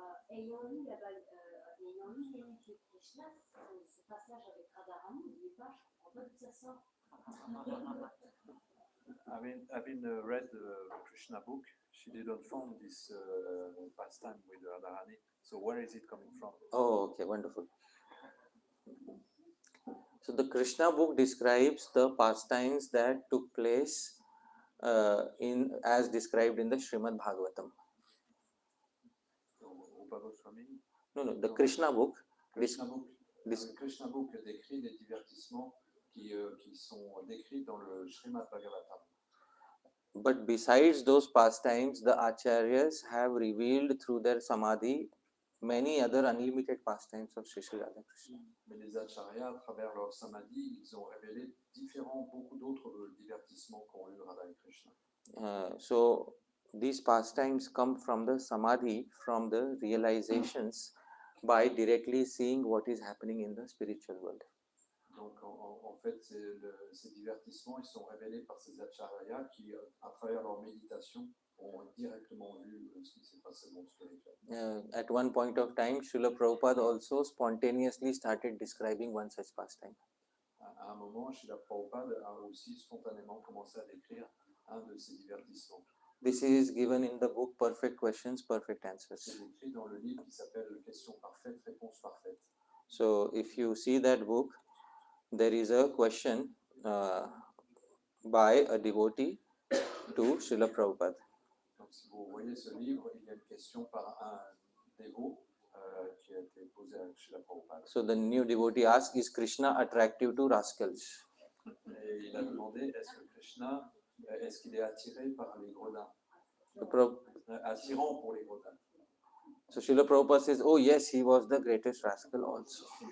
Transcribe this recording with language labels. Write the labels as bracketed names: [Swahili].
[French] Ayant lu l'Évangile de Krishna, ce passage avec Radharani, au départ, je ne comprends pas d'où ça sort. [English] Having read the Krishna book, she didn't find this pastime with Radharani. So where is it coming from? Oh, okay, wonderful. So the Krishna book describes the pastimes that took place as described in the Srimad Bhagavatam. [French] Au Rupa Goswami. [English] No, the Krishna book. Krishna book. This, [French] Le Krishna book décrit des divertissements qui sont décrits dans le Srimad Bhagavatam. [English] but besides those pastimes, the acharyas have revealed through their samadhi many other unlimited pastimes of Sri Sri Radha Krishna. [French] Mais les acharyas, à travers leur samadhi, ils ont révélé beaucoup d'autres divertissements qu'ont eu Radha et Krishna. [English] So these pastimes come from the samadhi, from the realizations by directly seeing what is happening in the spiritual world. [French] Donc en fait, ces divertissements, ils sont révélés par ces acharyas qui, à travers leur méditation, ont directement vu ce qui s'est passé dans le spirituel. [English] At one point of time, Srila Prabhupada also spontaneously started describing one such pastime. [French] À un moment, Srila Prabhupada a aussi spontanément commencé à décrire un de ces divertissements. [English] This is given in the book Perfect Questions, Perfect Answers. [French] C'est écrit dans le livre qui s'appelle Questions parfaites, réponses parfaites. [English] So if you see that book, there is a question by a devotee to Srila Prabhupada. [French] Donc si vous voyez ce livre, il y a une question par un dévot qui a été posée à Srila Prabhupada. [English] So the new devotee asks, is Krishna attractive to rascals? [French] Et il a demandé, est-ce qu'il est attiré par les gredins, attirant pour les gredins. [English] So Srila Prabhupada says, oh yes, he was the greatest rascal also.